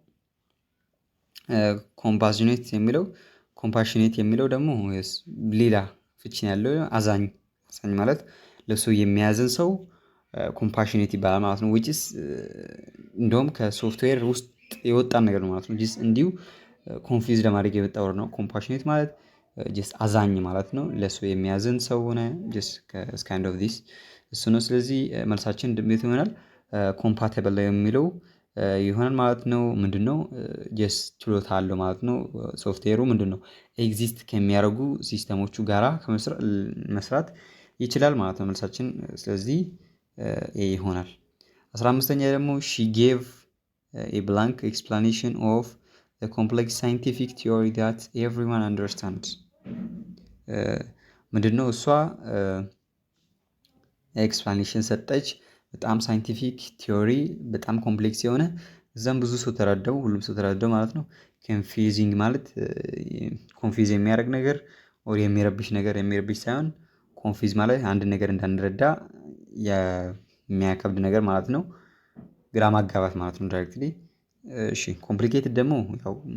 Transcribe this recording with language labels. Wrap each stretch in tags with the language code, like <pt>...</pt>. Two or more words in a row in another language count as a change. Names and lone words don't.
<am>ኮምፓሽኔት የሚለው ደግሞ ሌላ ፍቺን ያለው አዛኝ ማለት ለሱ የሚያዝን ሰው ኮምፓሽኔት ይባላል ማለት ነው።</am> <en>which is</en> <am>እንደውም ከሶፍትዌር ውስጥ የወጣን ነገር ነው ማለት ነው። ጂስ እንዲሁ ኮንፊውዝ ለማድረግ የመጣ ወር ነው። ኮምፓሽኔት ማለት ጀስት አዛኝ ማለት ነው። ለሱ የሚያዝን ሰው ሆነ ጀስት</am> <en>kind of this</en> <am>እሱ ነው። ስለዚህ መልሳችን እንዴት ይሆናል? ኮምፓቲብል የሚለው ይሆናል ማለት ነው። ምንድነው? ጀስት ችሎታ አለው ማለት ነው። ሶፍትዌሩ ምንድነው? ኤግዚስት ከሚያደርጉ ሲስተሞቹ ጋራ መስራት ይችላል ማለት ነው መልሳችን። ስለዚህ ኤ ይሆናል። 15ኛ ደግሞ</am> <en>she gave a blank explanation of the complex scientific theory that everyone understands</en> <am>ምንድነው? እሷ ኤክስፕላኔሽን ሰጠች። በጣም</am> <en>scientific theory</en> <am>በጣም ኮምፕሌክስ የሆነ እዛም ብዙ ሰው ተረዳው፣ ሁሉም ሰው ተረዳው ማለት ነው። ኮንፊውዚንግ ማለት ኮንፊውዝ የሚያደርግ ነገር ኦር የሚረብሽ ሳይሆን ኮንፊውዝ ማለት አንድ ነገር እንዳንረዳ የሚያከብድ ነገር ማለት ነው። ግራ ማጋባት ማለት ነው ዳይሬክትሊ። እሺ ኮምፕሊኬትድ ደግሞ ያው</am>